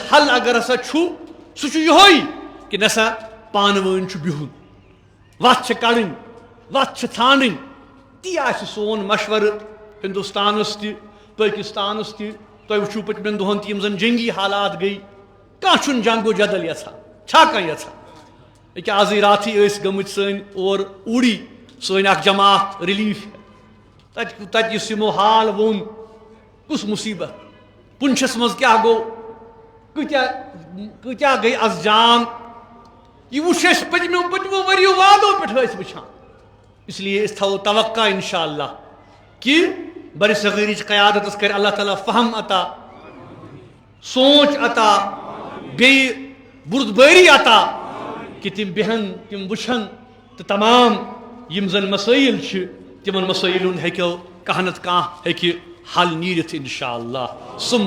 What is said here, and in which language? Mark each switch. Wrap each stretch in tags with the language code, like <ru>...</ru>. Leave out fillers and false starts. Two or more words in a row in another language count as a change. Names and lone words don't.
<ks>حل اگر ہسا چھُ سُہ چھُ یِہوے کہ نسا پانہٕ ؤنۍ چھُ بِہُن وتھ چھِ کڑٕنۍ وتھ چھِ ژھانڈٕنۍ تی آسہِ سون مشورٕ ہندوستانس تہِ پٲکستانس تہِ تۄہہِ وٕچھِو پٔتمٮ۪ن دۄہن تہِ یِم زن جنگی حالات گٔے کانٛہہ چھُنہٕ جنگ و جدل یژھان چھا کانٛہہ یژھان ییٚکیٛاہ آزٕے راتھٕے ٲسۍ گٔمٕتۍ سٲنۍ اور اوٗڑی سٲنۍ اکھ جماعت رِلیٖف تتہِ یُس یِمو حال ووٚن کُس مُصیبت پُنچھس منٛز کیٛاہ گوٚو کۭتیاہ گٔے آز جان یہ وٕچھ اَسہِ پٔتمیو ؤرِیو وادو پٮ۪ٹھ ٲسۍ وٕچھان اس لیے أسۍ تھاوو توقع</ks> <ar>انشاء اللہ</ar> <ks>کہ بر صغیرٕچ قیادتس کرِ اللہ تعالیٰ فہم عطا سونچ عطا بیٚیہِ بُردبٲری عطا کہ تِم بیٚہن تِم وٕچھن تہٕ تمام یِم زن مسٲیل چھِ تِمن مسٲیلن ہُنٛد ہیٚکو کانٛہہ نتہٕ کانٛہہ ہیٚکہِ حل نیٖرِتھ</ks> <ar>انشاء اللہ</ar> <ks>ثُمَّ</ks>